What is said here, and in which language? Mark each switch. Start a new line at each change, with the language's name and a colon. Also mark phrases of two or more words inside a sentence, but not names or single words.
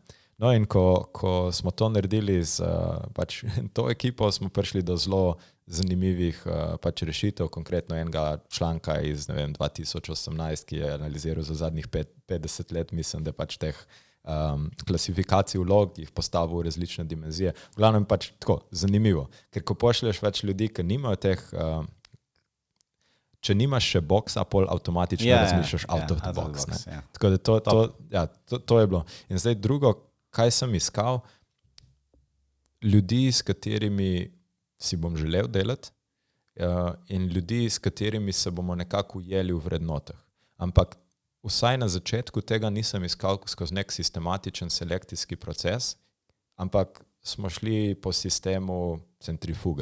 Slovenian: No in ko smo to naredili z pač to ekipo, smo prišli do zelo zanimivih pač rešitev, konkretno enega članka iz 2018, ki je analiziral za zadnjih 50 let, mislim, da pač teh klasifikacij vlog, jih postavil v različne dimenzije. V glavnem pač tako, zanimivo. Ker ko pošlješ več ljudi, ki nimajo teh, če nimaš še boksa, pol avtomatično razmišljaš
English: out of the box.
Slovenian: Tako da to je bilo. In zdaj drugo, kaj sem iskal, ljudi, s katerimi si bom želel delati in ljudi, s katerimi se bomo nekako ujeli v vrednotah. Ampak vsaj na začetku tega nisem iskal skozi nek sistematičen selekcijski proces, ampak smo šli po sistemu centrifuge.